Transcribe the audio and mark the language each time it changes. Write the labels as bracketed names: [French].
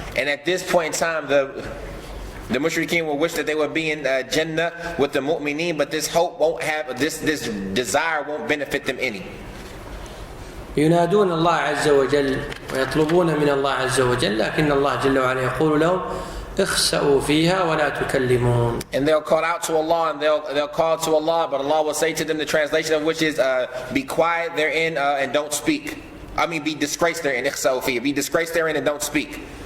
[English] And at this point in time, the mushrikeen will wish that they would be in Jannah with the mu'mineen, but this hope won't have, this desire won't benefit them any. [Arabic] ينادون الله عز وجل ويطلبون من الله عز وجل، لكن الله جل وعلا يقول لهم اخسأوا فيها ولا تكلمون. [English] And they'll call out to Allah and they'll call to Allah, but Allah will say to them, the translation of which is be quiet therein and don't speak. I mean, be disgraced therein. [Arabic] اخسأوا فيها. [English] Be disgraced therein and don't speak.